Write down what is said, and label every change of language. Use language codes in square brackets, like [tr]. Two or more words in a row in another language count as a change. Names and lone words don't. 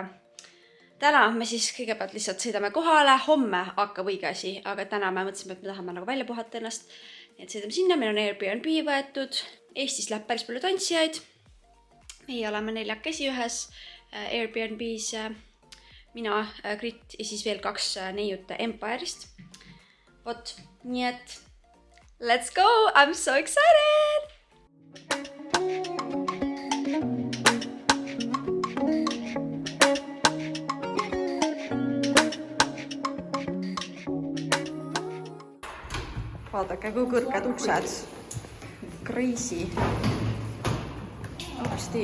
[et] Täna me siis kõigepealt lihtsalt sõidame kohale, homme hakkab õige asi, aga täna me mõtlesime, et me tahame nagu välja puhata ennast. Nii et sõidame sinna, meil on Airbnb võetud, Eestis läheb päris palju tantsijaid. Meie oleme 4 ühes Airbnb's, mina, Grit ja siis veel 2 neiut Empire'ist. Vot, nii et [en] let's go, I'm so excited! [et] Vaadake, kui kõrged uksed. [en] Crazy. Upsti.